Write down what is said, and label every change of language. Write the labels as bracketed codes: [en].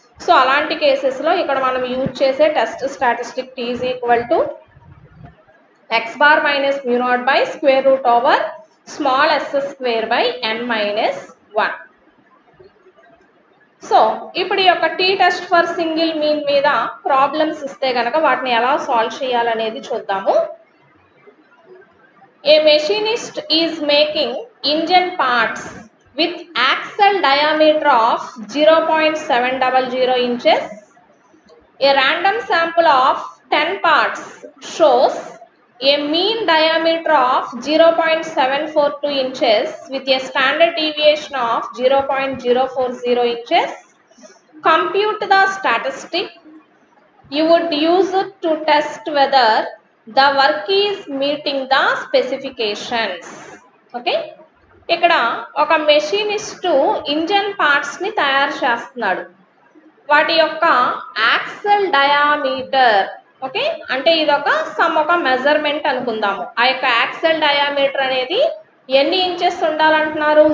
[te] So అలాంటి కేసెస్లో ఇక్కడ మనం యూజ్ చేసే test statistic t is equal to x bar minus mu naught by square root over small s square by n minus 1. So ఇప్పుడు ఈ యొక్క tea test for single mean మీద problems ఇస్తే కనుక వాటిని ఎలా సాల్వ్ చేయాలనేది చూద్దాము. [en] A machinist is making engine parts with axle diameter of 0.700 inches. A random sample of 10 parts shows a mean diameter of 0.742 inches with a standard deviation of 0.040 inches. Compute the statistic you would use it to test whether the work is meeting the specifications. [te] Okay, ఇక్కడ ఒక మెషినిస్టు engine parts ని తయారు చేస్తున్నాడు. వాటి యొక్క axle diameter, okay, అంటే ఇది ఒక మెజర్మెంట్ అనుకుందాము. ఆ యొక్క యాక్సెల్ డయామీటర్ అనేది ఎన్ని ఇంచెస్ ఉండాలంటున్నారు?